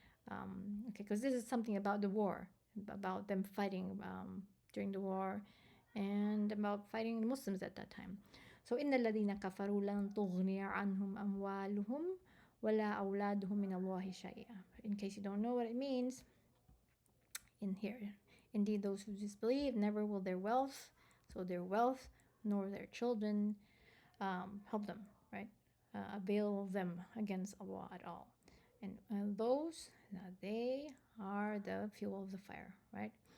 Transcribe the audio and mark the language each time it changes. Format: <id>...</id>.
<en>Okay, because this is something about the war, about them fighting during the war, and about fighting Muslims at that time. So</en> <ar>إن الذين كفروا لن تغني عنهم أموالهم ولا أولادهم من الله شيئا.</ar> <en>In case you don't know what it means, in here, indeed those who disbelieve, never will their wealth, so their wealth nor their children, help them, right? Avail them against Allah at all. And those, they are the fuel of the fire, right?</en>